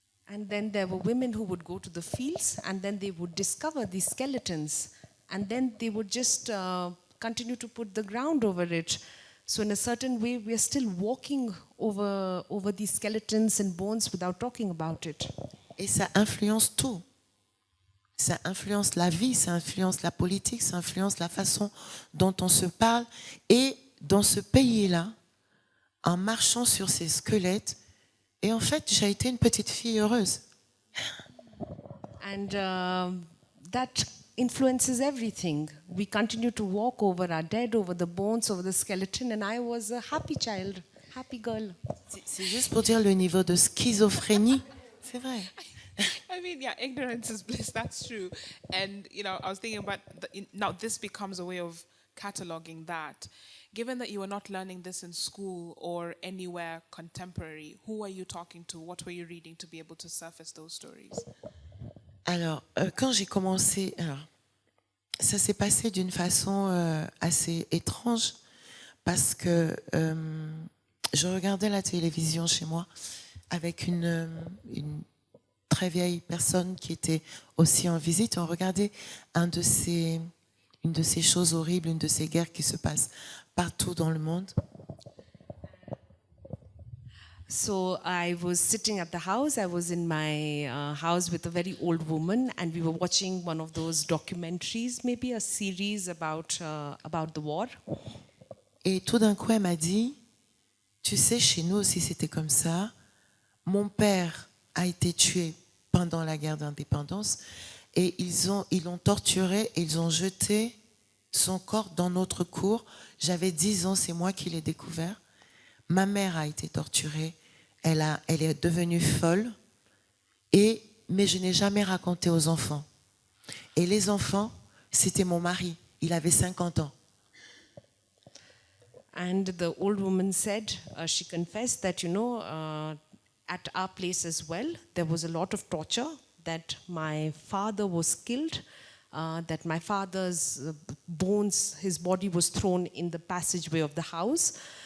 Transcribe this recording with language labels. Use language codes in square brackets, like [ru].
[en] And then there were women who would go to the fields, and then they would discover these skeletons, and then they would just continue to put the ground over it. So in a certain way, we are still walking over these skeletons and bones without talking about it. [fr] Et ça influence tout. Ça influence la vie, ça influence la politique, ça influence la façon dont on se parle. Et dans ce pays-là, en marchant sur ces squelettes, et en fait, j'ai été une petite fille heureuse. [en] And that influences everything. We continue to walk over our dead, over the bones, over the skeleton, and I was a happy child, happy girl. [fr] C'est juste pour dire le niveau de schizophrénie. C'est vrai. [en] I mean, yeah, ignorance is bliss. That's true. And I was thinking about now. This becomes a way of cataloging that. Given that you were not learning this in school or anywhere contemporary, who are you talking to? What were you reading to be able to surface those stories? [fr] Alors, quand j'ai commencé, ça s'est passé d'une façon assez étrange parce que je regardais la télévision chez moi avec une très vieille personne qui était aussi en visite. On regardait une de ces choses horribles, une de ces guerres qui se passent partout dans le monde. [en] So I was sitting at the house. I was in my house with a very old woman, and we were watching one of those documentaries, maybe a series about the war. [fr] Et tout d'un coup, elle m'a dit, tu sais, chez nous aussi c'était comme ça. Mon père a été tué pendant la guerre d'indépendance et ils l'ont torturé et ils ont jeté son corps dans notre cour. J'avais 10 ans, c'est moi qui l'ai découvert. Ma mère a été torturée, elle est devenue folle, mais je n'ai jamais raconté aux enfants. Et les enfants, c'était mon mari, il avait 50 ans. [en] And the old woman said, she confessed that, at our place as well, there was a lot of torture, that my father was killed, that my father's bones, his body was thrown in the passageway of the house.